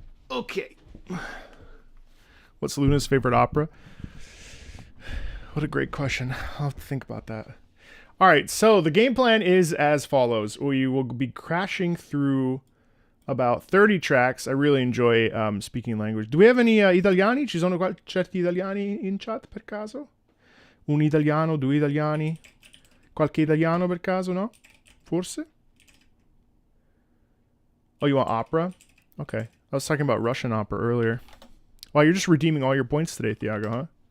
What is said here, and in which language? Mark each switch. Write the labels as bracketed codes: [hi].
[en] Okay. What's Luna's favorite opera? What a great question. I'll have to think about that. All right, so the game plan is as follows. We will be crashing through about 30 tracks. I really enjoy speaking language. Do we have any italiani? [it] Ci sono certi italiani in chat per caso? Un italiano, due italiani? Qualche italiano per caso, no? Forse? [en] Oh, you want opera? Okay. I was talking about Russian opera earlier. Wow, you're just redeeming all your points today, Thiago, huh?